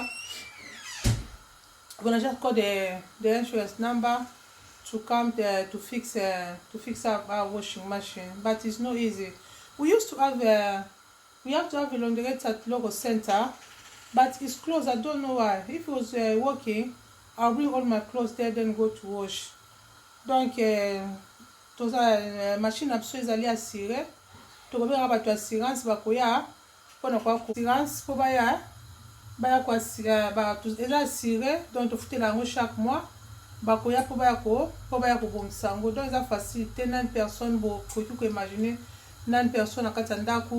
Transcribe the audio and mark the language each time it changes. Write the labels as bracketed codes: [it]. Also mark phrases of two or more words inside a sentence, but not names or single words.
[en] We're gonna just call the insurance number to come there to fix our washing machine. But it's not easy. We used to have we have to have a laundrette at local center, but it's closed. I don't know why. If it was working, I'll bring all my clothes there, then go to wash. [ln] Donc, toza machine na biso ezali assuré. Tokobengaka bato assurance bakoya mpona kwa assurance po baya ko eza assuré, donc tofutela yango [fr] chaque mois. [ln] Bakoya po baya kobongisa yango. Donc eza facilité 9 personnes bokoki koimagine 9 personnes na kati ya ndako.